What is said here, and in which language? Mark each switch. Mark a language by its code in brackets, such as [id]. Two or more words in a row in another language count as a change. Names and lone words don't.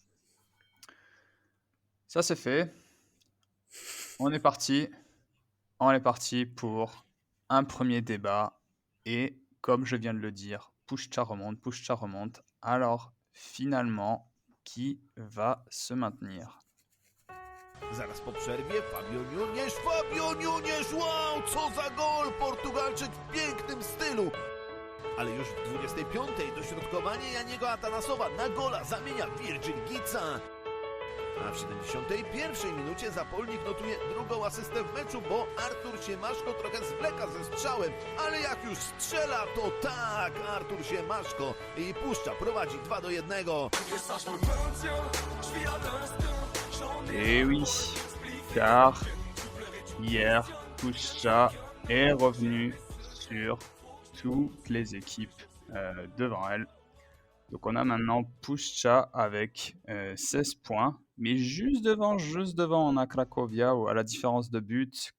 [fr] Ça c'est fait. On est parti pour un premier débat. Et comme je viens de le dire, Puszcza remonte. Alors finalement, qui va se maintenir? [pl] Zaraz po przerwie Fabio Nunes, wow, co za gol! Portugalczyk w pięknym stylu. Ale już w 25. dośrodkowanie Janiego Atanasowa na gola zamienia Virgil Gica. A w 71. minucie Zapolnik notuje drugą asystę w meczu, bo Artur Siemaszko trochę zwleka ze strzałem, ale jak już strzela, to tak, Artur Siemaszko i Puszcza prowadzi 2-1. [fr] Et oui, car hier, Puszcza est revenu sur toutes les équipes devant elle. Donc on a maintenant Puszcza avec 16 points, mais juste devant on a Cracovia, à la différence de but.